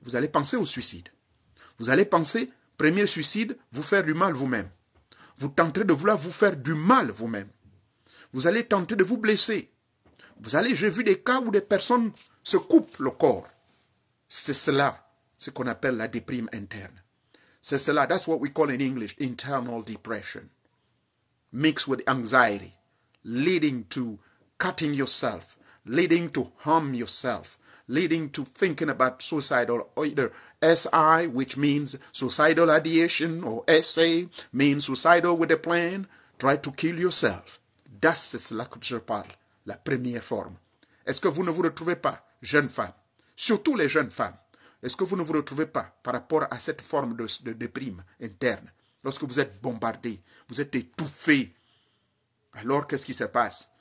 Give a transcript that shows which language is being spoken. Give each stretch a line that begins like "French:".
French: Vous allez penser au suicide. Vous allez penser, premier suicide, vous faire du mal vous-même. Vous tenterez de vouloir vous faire du mal vous-même. Vous allez tenter de vous blesser. J'ai vu des cas où des personnes se coupent le corps. C'est cela, ce qu'on appelle la déprime interne. C'est cela,
English: that's what we call in English, internal depression. Mixed with anxiety, leading to cutting yourself, leading to harm yourself, leading to thinking about suicidal, or either SI, which means suicidal ideation, or SA, means suicidal with a plan, try to kill yourself.
French: C'est cela que je parle, la première forme. Est-ce que vous ne vous retrouvez pas, jeunes femmes, surtout les jeunes femmes, est-ce que vous ne vous retrouvez pas par rapport à cette forme de déprime interne? Lorsque vous êtes bombardé, vous êtes étouffé, alors qu'est-ce qui se passe?